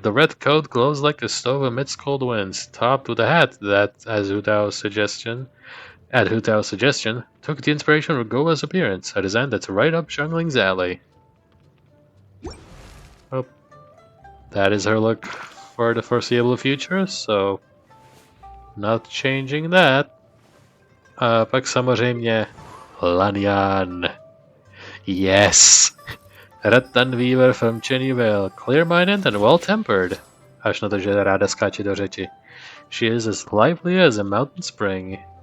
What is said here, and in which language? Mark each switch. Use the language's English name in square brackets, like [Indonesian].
[English] The red coat glows like a stove amidst cold winds, topped with a hat that, at Hu Tao's suggestion, took the inspiration from Goa's appearance, a design that's right up Xiangling's alley. Oh. That is her look for the foreseeable future, so not changing that. [Czech] A pak samozřejmě Lanian. [English] Yes! Rattan Weaver from Cheneyville, clear-minded and well-tempered. [Czech] Až na to, že ráda skáče do řeči. [English] She is as lively as a mountain spring.